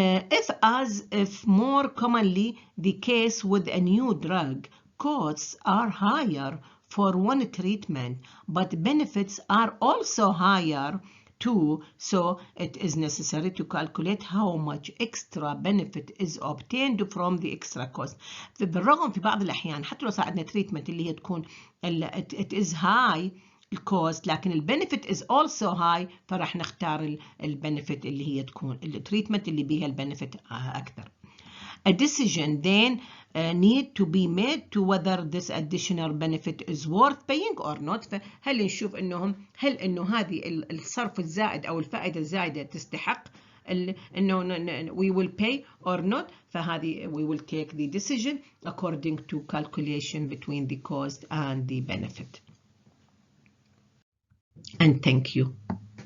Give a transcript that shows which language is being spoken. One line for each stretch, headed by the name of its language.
English: If more commonly the case with a new drug, costs are higher for one treatment but benefits are also higher too, so it is necessary to calculate how much extra benefit is obtained from the extra cost.
Arabic: بالرغم في بعض الأحيان حتى لو صار عندنا treatment اللي هي تكون it is high الكوست لكن البنفيت is also high فراح نختار البنفيت اللي هي تكون التريتمنت اللي بيها البنفيت أكثر.
English: A decision then need to be made to whether this additional benefit is worth paying or not.
Arabic: فهل نشوف هل انه هذه الصرف الزائد او الفائدة الزائدة تستحق انه we will pay or not.
English: فهذه we will take the decision according to calculation between the cost and the benefit. And thank you.